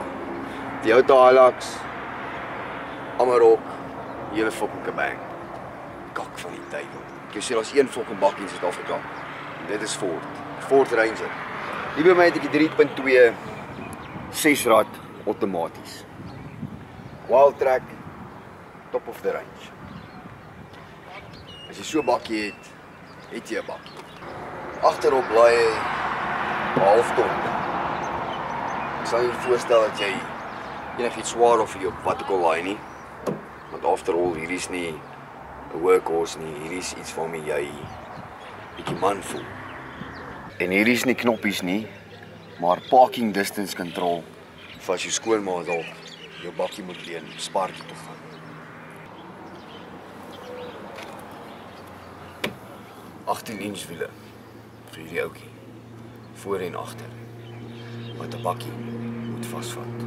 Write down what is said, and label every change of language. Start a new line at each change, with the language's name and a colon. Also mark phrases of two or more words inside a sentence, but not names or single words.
Afrikaans: Die Toyota Hilux, Amarok, die hele fucking kabang. Kak van die duivel. Ek sê daar's een fucking bakkie in Suid-Afrika. Dit is Ford Ranger. Hier by my het ek die 3.2 6-rad outomaties.
English: Wild Track, top of the range.
Afrikaans: As jy so 'n bakkie het jy 'n bakkie. Agterop laai jy 'n half ton. Ek sal jou voorstel dat jy enigiets swaar of jy op wat ook al laai nie.
English: Want after all,
Afrikaans: hierdie is nie 'n workhorse nie, hierdie is iets waarmee jy bietjie man voel. En hierdie is nie knoppies nie, maar
English: parking distance control
Afrikaans: vir as jou skoonma dalk jou bakkie moet leen, spaartjie toe gaan. 18-inch wiele vir hierdie ouetjie, voor en agter, wat 'n bakkie moet vasvat.